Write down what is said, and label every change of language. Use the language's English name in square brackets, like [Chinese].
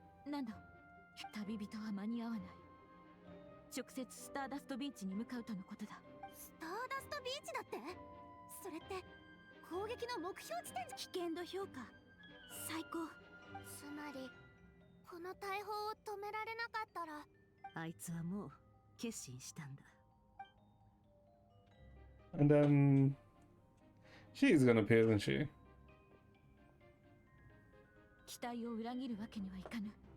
[Japanese] なんだ、旅人は間に合わない。直接スターダストビーチに向かうとのことだ。スターダストビーチだって。それって攻撃の目標地点。危険度評価最高。つまりこの大砲を止められなかったらあいつはもう決心したんだ。 [English] And then she's gonna appear, isn't she? [Japanese] 期待を裏切るわけにはいかぬ。